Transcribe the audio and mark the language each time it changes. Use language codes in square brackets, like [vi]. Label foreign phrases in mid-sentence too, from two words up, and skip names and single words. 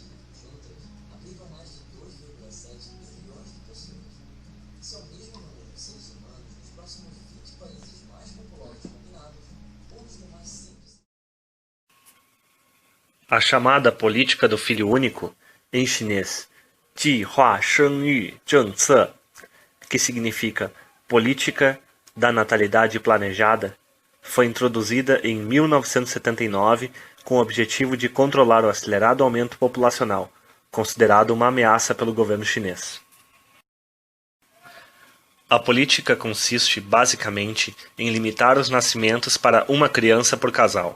[pt] A chamada política do filho único, em chinês, [zh] 计划生育政策, [pt] que significa política da natalidade planejada, foi introduzida em 1979 com o objetivo de controlar o acelerado aumento populacional, considerado uma ameaça pelo governo chinês. A política consiste basicamente em limitar os nascimentos para uma criança por casal.